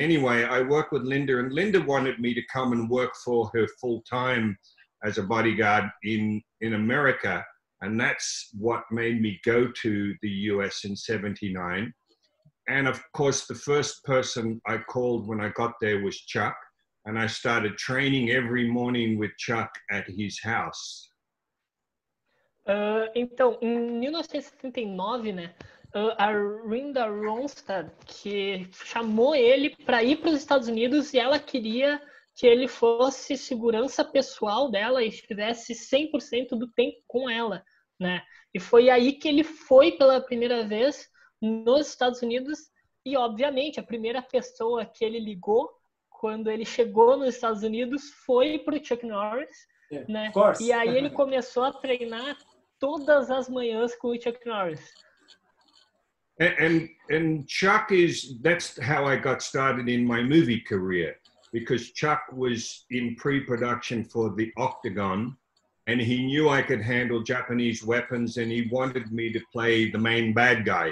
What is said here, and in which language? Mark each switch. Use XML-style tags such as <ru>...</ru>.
<en>Anyway, I worked with Linda, and Linda wanted me to come and work for her full time as a bodyguard in America. And that's what made me go to the US in 79. And of course, the first person I called when I got there was Chuck. And I started training every morning with Chuck at his house.</en> <pt>Então, em 1979, né, a Linda Ronstadt, que chamou ele para ir para os Estados Unidos, e ela queria que ele fosse segurança pessoal dela e estivesse 100% do tempo com ela, né? E foi aí que ele foi pela primeira vez nos Estados Unidos, e obviamente a primeira pessoa que ele ligou quando ele chegou nos Estados Unidos foi para o Chuck Norris, né? E aí ele começou a treinar todas as manhãs com o Chuck Norris.</pt> <en>And Chuck that's how I got started in my movie career, because Chuck was in pre-production for The Octagon, and he knew I could handle Japanese weapons, and he wanted me to play the main bad guy.</en>